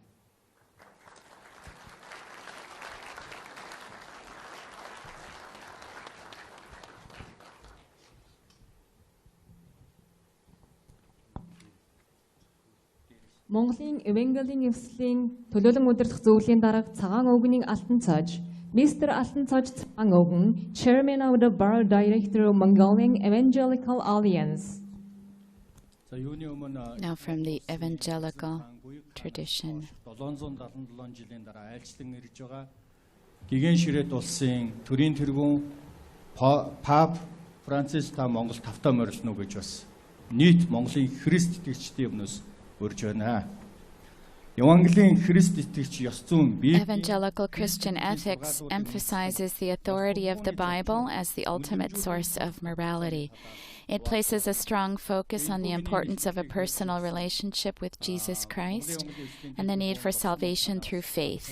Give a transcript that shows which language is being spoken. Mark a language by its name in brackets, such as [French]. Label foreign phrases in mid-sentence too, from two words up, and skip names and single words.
[Mongolian] Монголын Evangelical төлөөлөн удирдах зөвлөлийн дарга Цагаан өвгөний Алтан цааж, Mr. Алтан цааж Цагаан өвгөн, [English] Chairman of the Board Director of Mongolian Evangelical Alliance. Now from the Evangelical tradition. [Mongolian] 777 жилийн дараа айлчлан ирж байгаа гигэн ширээд улсын төрийн тэргүүн Пап Францис та Монгол тавтаа морилно гэж бас нийт Монголын Христ итгэгчдийн өмнөөс урьж байна. [English] Evangelical Christian ethics emphasizes the authority of the Bible as the ultimate source of morality. It places a strong focus on the importance of a personal relationship with Jesus Christ and the need for salvation through faith.